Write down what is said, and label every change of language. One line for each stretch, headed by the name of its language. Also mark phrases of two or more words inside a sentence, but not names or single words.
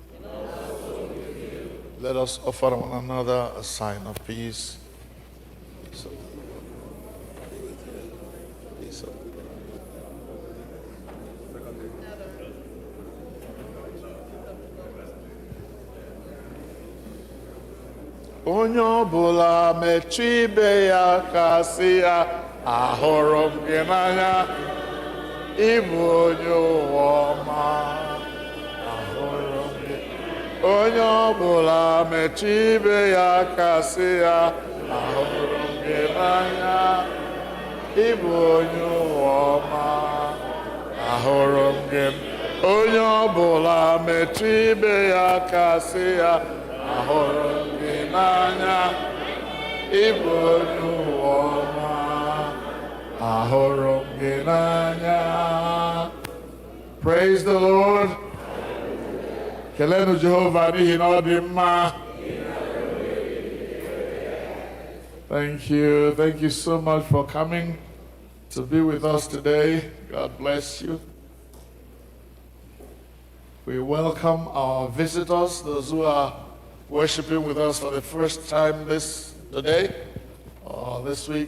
English: Let us offer one another a sign of peace. Peace of the Lord be with you. Peace of the Lord.
Igbo: Onye ọbụla metụ ibe ya ka sị ya, ahụrụ m gị n'anya, ịbụ onye ụwa ọma, ahụrụ m gị. Onye ọbụla metụ ibe ya ka sị ya, ahụrụ m gị n'anya, ịbụ onye ụwa ọma, ahụrụ m gị. Onye ọbụla metụ ibe ya ka sị ya, ahụrụ m gị n'anya, ịbụ onye ụwa ọma, ahụrụ m gị n'anya.
English: Praise the Lord.
Igbo: Kelenu Jehovah n'ihi na ọ dị mma.
English: Thank you. Thank you so much for coming to be with us today. God bless you. We welcome our visitors, those who are worshiping with us for the first time this today or this week.